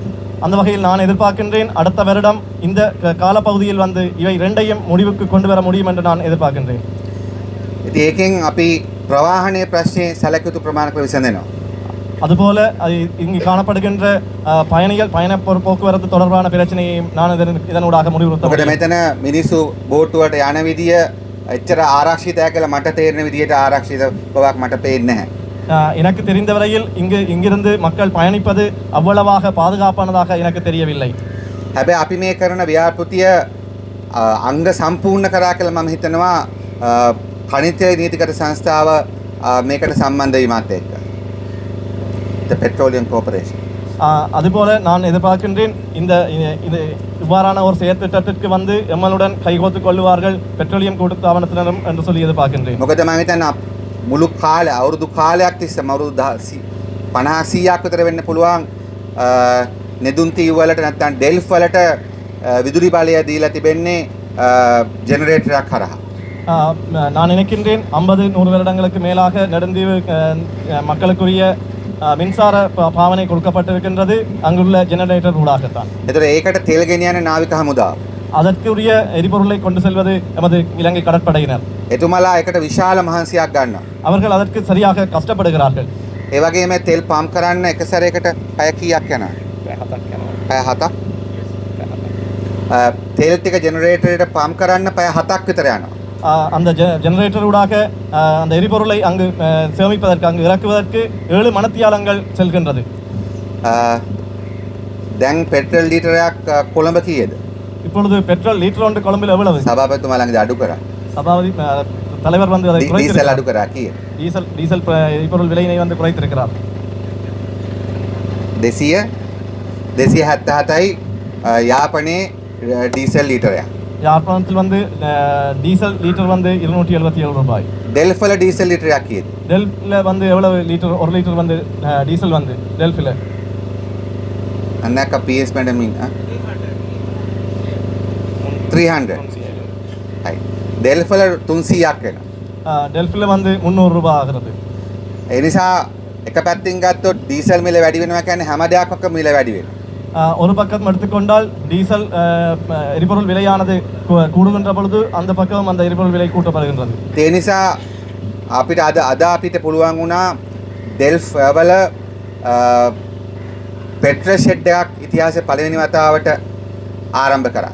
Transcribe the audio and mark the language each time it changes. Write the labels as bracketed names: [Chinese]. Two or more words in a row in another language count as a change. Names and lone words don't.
[Tamil] அந்த வகையில் நான் எதிர்பார்க்கின்றேன் அடுத்த வருடம் இந்த காலப்பகுதியில் வந்து இவை இரண்டையும் முடிவுக்கு கொண்டு வர முடியும் என்று நான் எதிர்பார்க்கின்றேன். [Sinhala] ඉතින් ඒකෙන් අපි ප්‍රවාහනයේ ප්‍රශ්නේ සැලකියුතු ප්‍රමාණයක විසඳෙනවා. [Tamil] அதுபோல இங்கு காணப்படுகின்ற பயண போக்குவரத்து தொடர்பான பிரச்சனையை நான் இதனூடாக முடிவுறுத்த முடியும். [Sinhala] මෙතන මිනිස්සු බෝට්ටුවට යන විදිය එච්චර ආරක්ෂිතය කියලා මට තේරෙන විදියට ආරක්ෂිත බවක් මට පේන්නේ නැහැ. [Tamil] எனக்கு தெரிந்த வரையில் இங்கிருந்து மக்கள் பயணிப்பது அவ்வளவாக பாதுகாப்பானதாக எனக்கு தெரியவில்லை. [Sinhala] හැබැයි අපි මේ කරන ව්‍යාපෘතිය අංග සම්පූර්ණ කරා කියලා මම හිතනවා කණිත්‍ය නීතිගත සංස්ථාව මේකට සම්බන්ධ වීමත් එක්ක. [English] The Petroleum Corporation. [Tamil] அதுபோல நான் எதிர்பார்க்கின்றேன் இது இவ்வாறான ஒரு செயற்திட்டத்திற்கு வந்து எம்எல்லுடன் கைகோத்து கொள்ளுவார்கள் பெட்ரோலியம் கூட்டுத்தாபனத்தினரும் என்று சொல்லி எதிர்பார்க்கின்றேன். [Sinhala] මොකද මම හිතන්නේ මුළු කාලය අවුරුදු කාලයක් තිස්සම අවුරුදු 50-100ක් විතර වෙන්න පුළුවන් නෙදුම් තීව්ව වලට නැත්නම් ඩෙල්ෆ් වලට විදුලි බලය දීලා තිබෙන්නේ ජෙනරේටරයක් හරහා. [Tamil] நான் நினைக்கின்றேன் 50-100 வருடங்களுக்கு மேலாக நெடுந்தீவு மக்களுக்குரிய மின்சார பாவனை கொடுக்கப்பட்டிருக்கின்றது அங்குள்ள ஜெனரேட்டர் ஊடாகத்தான். [Sinhala] එතකොට ඒකට තෙල් ගෙනියන නාවික හමුදාව. [Tamil] அதற்குரிய எரிபொருளை கொண்டு செல்வது எமது இலங்கை கடற்படையினர். [Sinhala] එතුමාලා ඒකට විශාල මහන්සියක් ගන්නවා. [Tamil] அவர்கள் அதற்கு சரியாக கஷ்டப்படுகிறார்கள். [Sinhala] ඒ වගේම තෙල් පම්ප් කරන්න එක සැරයකට පැය කීයක් යනවා? පැය 7ක්. තෙල් ටික ජෙනරේටරේට පම්ප් කරන්න පැය 7ක් විතර යනවා. [Tamil] அந்த ஜெனரேட்டர் ஊடாக அந்த எரிபொருளை அங்கு சேமிப்பதற்கு அங்கு இறக்குவதற்கு 7 மணித்தியாலங்கள் செல்கின்றது. [Sinhala] දැන් පෙට්‍රල් ලීටරයක් කොළඹ කීයද? [Tamil] இப்பொழுது பெட்ரோல் லிட்டர் ஒன்று கொழும்பில் எவ்வளவு? [Sinhala] සභාපතිතුමා ළඟදී අඩු කරා. [Tamil] சபாபதி தலைவர் வந்து அதை [Sinhala] ඩීසල් අඩු කරා කීයද? [Tamil] டீசல் எரிபொருள் விலையினை வந்து குறைத்திருக்கிறார். [Sinhala] 277යි යාපනයේ ඩීසල් ලීටරයක්. [Tamil] யாழ்ப்பாணத்தில் வந்து டீசல் லிட்டர் வந்து 277 ரூபாய். [Sinhala] ඩෙල්ෆ් වල ඩීසල් ලීටරයක් කීයද? [Tamil] டெல்ஃபில் வந்து எவ்வளவு லிட்டர் 1 லிட்டர் வந்து டீசல் வந்து டெல்ஃபில்? [Sinhala] අන්නක PS මැඩමින් 300. හයි. ඩෙල්ෆ් වල 300ක් වෙනවා. [Tamil] டெல்ஃபில் வந்து 300 ரூபாய் ஆகிறது. [Sinhala] ඒ නිසා එක පැත්තකින් ගත්තොත් ඩීසල් මිල වැඩි වෙනවා කියන්නේ හැම දෙයක්ම මිල වැඩි වෙනවා. [Tamil] ஒரு பக்கம் எடுத்துக்கொண்டால் டீசல் எரிபொருள் விலையானது கூடுகின்ற பொழுது அந்த பக்கம் அந்த எரிபொருள் விலை கூட்டப்படுகின்றது. [Sinhala] ඒ නිසා අපිට අද අපිට පුළුවන් වුණා ඩෙල්ෆ් වල [English] petrol shed [Sinhala] එකක් ඉතිහාසයේ පළවෙනි වතාවට ආරම්භ කරා.